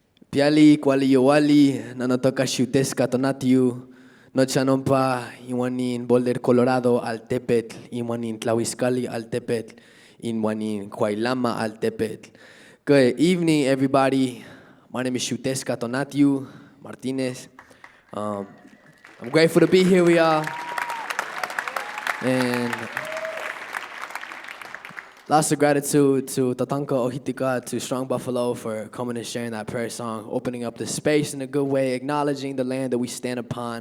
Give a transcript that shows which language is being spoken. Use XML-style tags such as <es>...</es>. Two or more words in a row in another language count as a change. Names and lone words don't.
<nah>Piali kwali yowali nanotoka Xiuhtezcatl no chanompa iwanin Boulder, Colorado altepetl, iwanin Tlahuizcalli altepetl, iwanin Coailama altepetl.</nah> <en>Good evening, everybody. My name is Xiuhtezcatl Martinez. I'm grateful to be here with y'all. And lots of gratitude to Tatanka Ohitika, to Strong Buffalo for coming and sharing that prayer song, opening up the space in a good way, acknowledging the land that we stand upon.</en>